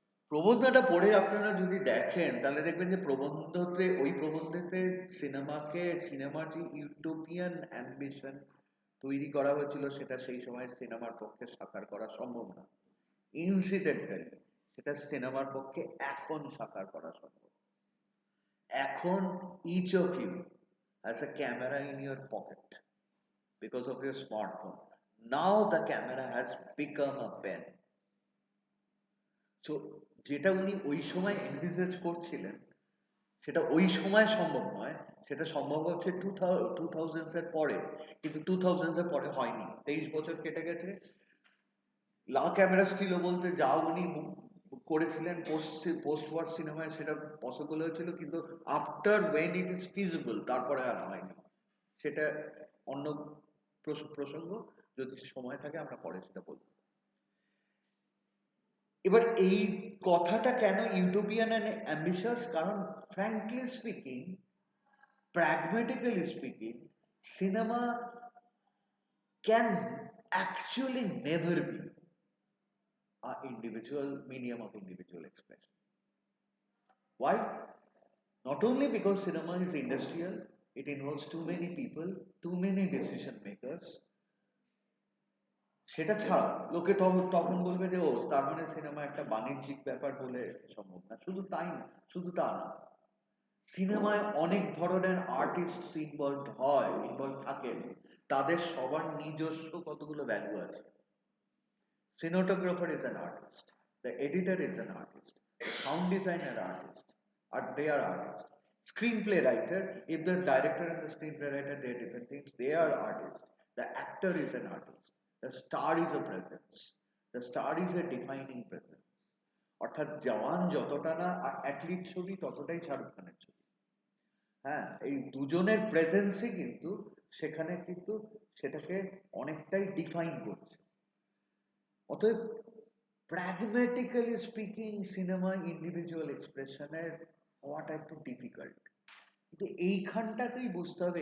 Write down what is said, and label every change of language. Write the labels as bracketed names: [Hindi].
[Bangla] প্রবন্ধটা পড়ে আপনারা যদি দেখেন, তাহলে দেখবেন যে প্রবন্ধতে, ওই প্রবন্ধেতে সিনেমার যে ইউটোপিয়ান অ্যাম্বিশন তৈরি করা হয়েছিল, সেটা সেই সময় সিনেমার পক্ষে সাকার করা সম্ভব না। ইনসিডেন্টালি সেটা সিনেমার পক্ষে এখন সাকার করা সম্ভব। এখন [English] each of you has a camera in your pocket because of your smartphone. Now the camera has become a pen. [Bangla] So যেটা উনি ওই সময় এনভিসেজ করছিলেন, সেটা ওই সময় সম্ভব নয়, সেটা সম্ভব হচ্ছে 2000s এর পরে, কিন্তু 2000s এর পরে হয়নি। 23 বছর কেটে গেছে। লা ক্যামেরা স্টিলো বলতে যা উনি করেছিলেন পোস্ট ওয়ার সিনেমায়, সেটা পসিবল হয়েছিল, কিন্তু [English] after when it is feasible [Bangla] তারপরে আর হয়নি। সেটা অন্য প্রসঙ্গ, যদি সময় থাকে আমরা পরে সেটা বলব। এবার এই কথাটা কেন ইউটোপিয়ান অ্যান্ড অ্যাম্বিশাস? [English] কারণ frankly speaking, pragmatically speaking, cinema can actually never be an individual medium of individual expression. Why? Not only because cinema is industrial, it involves too many people, too many decision makers. [Bangla] সেটা ছাড়া লোকে তখন বলবে যে ও তার মানে cinema একটা বাণিজ্যিক ব্যাপার বলে সম্ভব না। শুধু তাই না, শুধু তা না, সিনেমায় অনেক ধরনের আর্টিস্ট ইনভলভ থাকেন, তাদের সবার নিজস্ব কতগুলো ভ্যালু আছে। [English] Cinematographer is an artist, the editor is an artist, the sound designer artist, they are artists. Screenplay writer, if the director and the screenplay writer, they are different things, they are artists. The actor is an artist, the star is a presence, the star is a defining presence. [Bangla] অর্থাৎ জওয়ান যতটা না athlete ছবি, ততটাই শাহরুখ খানের ছবি। হ্যাঁ, এই দুজনের প্রেজেন্সই কিন্তু সেখানে কিন্তু সেটাকে অনেকটাই ডিফাইন করছে। অতএব প্র্যাগম্যাটিক্যালি স্পিকিং, সিনেমা ইন্ডিভিজুয়াল এক্সপ্রেশনের হওয়াটা একটু ডিফিকাল্ট, কিন্তু এইখানটাতেই বুঝতে হবে।